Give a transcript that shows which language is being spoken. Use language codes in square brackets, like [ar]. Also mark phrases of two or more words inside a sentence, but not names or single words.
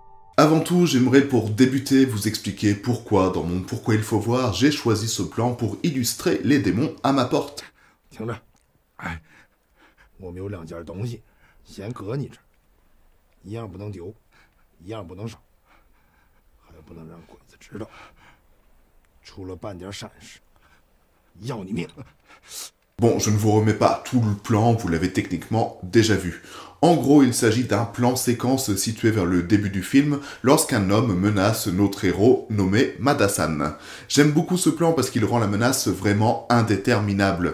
[fr] Avant tout, j'aimerais pour débuter vous expliquer pourquoi, dans mon Pourquoi il faut voir, j'ai choisi ce plan pour illustrer les démons à ma porte. [zh] 听着，哎，我们有2件东西，先搁你这儿，一样不能丢，一样不能少，还不能让鬼子知道，出了半点闪失，要你命！ [fr] Bon, je ne vous remets pas tout le plan, vous l'avez techniquement déjà vu. En gros, il s'agit d'un plan séquence situé vers le début du film, lorsqu'un homme menace notre héros nommé Madasan. J'aime beaucoup ce plan parce qu'il rend la menace vraiment indéterminable.